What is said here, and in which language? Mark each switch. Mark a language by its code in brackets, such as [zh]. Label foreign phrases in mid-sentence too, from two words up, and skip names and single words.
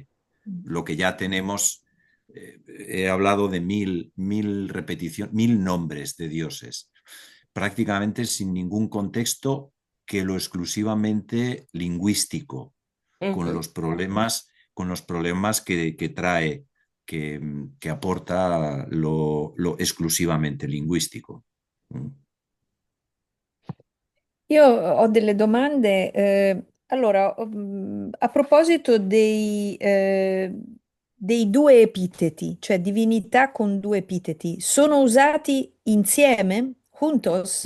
[es] Lo que ya tenemos, he hablado de mil repeticiones, 1000 nombres de dioses, prácticamente sin ningún contexto que lo exclusivamente lingüístico, con Ujú. los problemas, que trae que aporta lo esclusivamente linguistico. [it] Io ho delle domande. Allora, a proposito dei due epiteti, cioè divinità con due epiteti, sono usati insieme, juntos?